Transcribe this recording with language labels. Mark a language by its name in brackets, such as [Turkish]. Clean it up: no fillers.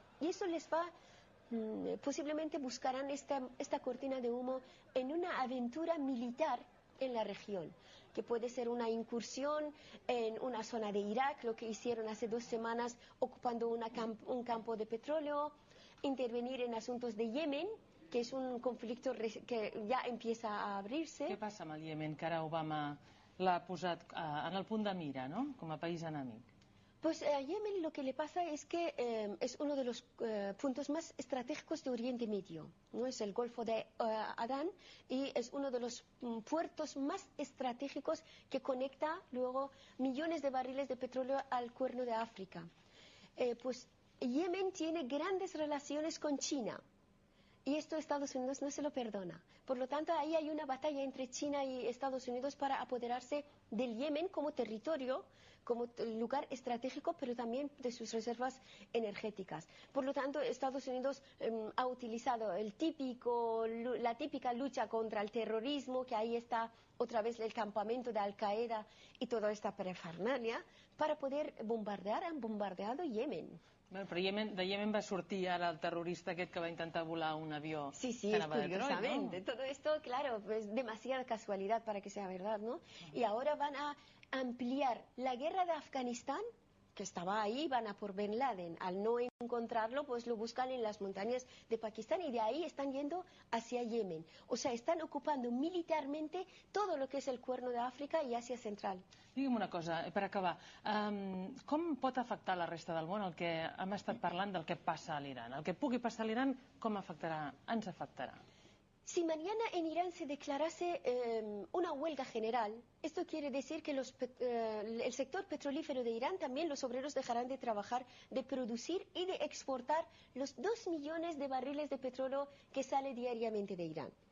[Spanish] Y eso les va, posiblemente buscarán esta cortina de humo en una aventura militar en la región, que puede ser una incursión en una zona de Irak, lo que hicieron hace 2 semanas ocupando un campo de petróleo, intervenir en asuntos de Yemen, que [Catalan] és un conflicte que ja [Spanish] empieza a abrirse. [Catalan] Què passa amb el Iemen, que ara Obama l'ha posat en el punt de mira, ¿no?, com a país enemic? [Spanish] Pues a Yemen lo que le pasa es que es uno de los puntos más estratégicos de Oriente Medio, ¿no? Es el Golfo de Adán y es uno de los puertos más estratégicos que conecta luego millones de barriles de petróleo al Cuerno de África. Pues Yemen tiene grandes relaciones con China. Y esto Estados Unidos no se lo perdona. Por lo tanto, ahí hay una batalla entre China y Estados Unidos para apoderarse del Yemen como territorio, como lugar estratégico, pero también de sus reservas energéticas. Por lo tanto, Estados Unidos ha utilizado la típica lucha contra el terrorismo, que ahí está otra vez el campamento de Al-Qaeda y toda esta parafernalia, para poder bombardear. Han bombardeado Yemen. [Catalan] Bueno, però de Yemen va sortir ara el terrorista aquest que va intentar volar un avió. Sí, que anava de [Spanish] curiosamente. [Catalan] Detroit, ¿no? [Spanish] Todo esto, claro, es demasiada casualidad para que sea verdad, ¿no? Y ahora van a ampliar la guerra de Afganistán, que estaba ahí, van a por Bin Laden. Al no encontrarlo, pues lo buscan en las montañas de Pakistán y de ahí están yendo hacia Yemen. O sea, están ocupando militarmente todo lo que es el Cuerno de África y Asia Central. [Catalan] Digue'm una cosa, per acabar. Com pot afectar la resta del món el que hem estat parlant del que passa a l'Iran? El que pugui passar a l'Iran, com afectarà? Ens afectarà? [Spanish] Si mañana en Irán se declarase una huelga general, esto quiere decir que el sector petrolífero de Irán, también los obreros dejarán de trabajar, de producir y de exportar los 2 millones de barriles de petróleo que sale diariamente de Irán.